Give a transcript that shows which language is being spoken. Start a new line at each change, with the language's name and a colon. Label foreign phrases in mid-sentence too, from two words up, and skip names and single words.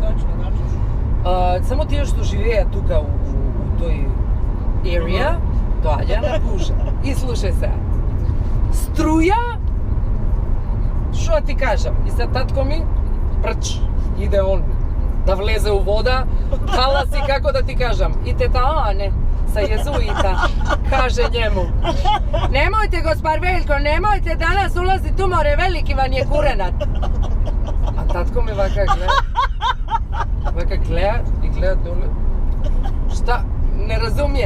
Macedonian: Само тие што живеат тука у тој area, доаѓаа на Бужа. И слушај се. Струја, што ти кажам? И се татко ми, прч, иде он да влезе у вода, таласи како да ти кажам. И тета не,
Croatian: sa jezuita, kaže njemu. Nemojte, gospar Veljko, nemojte, danas ulazi tu more, veliki vam je kurenat.
Macedonian: А татко ми вака гледа и гледа доле.
Croatian: Šta? Ne razumijem.